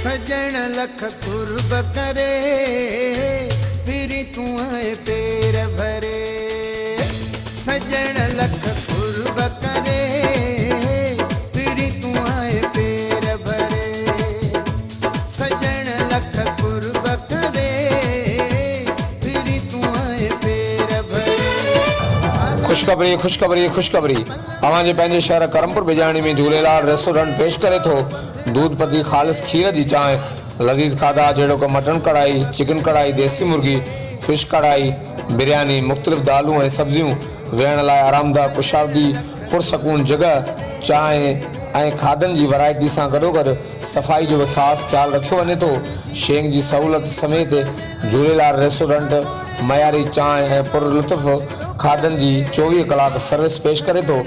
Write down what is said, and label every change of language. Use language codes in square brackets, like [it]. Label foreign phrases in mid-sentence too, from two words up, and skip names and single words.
[sd] सजण लख कुर्ब करे फिर तू आए पेर भरे सजण लख कुर्ब करे फिर तू आए पेर भरे सजण लख कुर्ब करे फिर तू आए पेर भरे। खुशखबरी खुशखबरी खुशखबरी अवांजे पंहिंजे शहर करमपुर बिजाणी में झूलेलाल रेस्टोरेंट पेश करे थो दूध पती खालिस खीर जी चांहि लज़ीज़ खाधा जहिड़ो कि मटन कढ़ाई चिकन कढ़ाई देसी मुर्गी फिश कढ़ाई बिरयानी मुख़्तलिफ़ दालूं ऐं सब्जियूं वेहण लाइ आरामदाह कुशादी पुरसकून जगह चांहि ऐं खाधनि जी वैरायटी सां गॾोगॾु सफ़ाई जो बि ख़ासि ख्यालु रखियो वञे थो। शेंग जी सहूलियत समेत झूलेलाल रेस्टोरेंट मयारी चांहि ऐं पुरलुत्फ़ खाधनि जी 24 कलाक सर्विस पेश करे थो।